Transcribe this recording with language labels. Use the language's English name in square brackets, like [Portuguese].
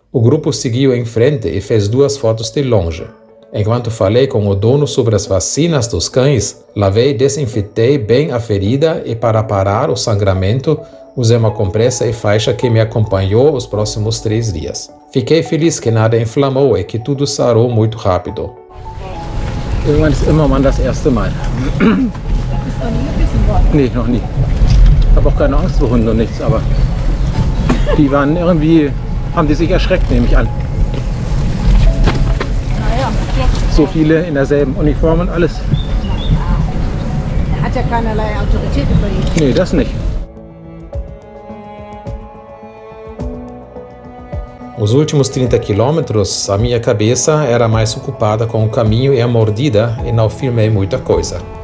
[Portuguese] O grupo seguiu em frente e fez 2 fotos de longe. Enquanto falei com o dono sobre as vacinas dos cães, lavei e desinfetei bem a ferida e, para parar o sangramento, usei uma compressa e faixa que me acompanhou os próximos 3 dias. Fiquei feliz que nada inflamou e que tudo sarou muito rápido. [German] Irgendwann ist immer man das erste Mal. Bist du nie gebissen worden? Nee, noch nie. Ich habe auch keine Angst vor Hunden und nichts, aber die waren irgendwie, haben die sich erschreckt, nehme ich an. Naja, So viele in derselben Uniform und alles. er hat ja keinerlei Autorität über ihn. Nee, das nicht. [Portuguese] Os últimos 30 quilômetros, a minha cabeça era mais ocupada com o caminho e a mordida e não filmei muita coisa.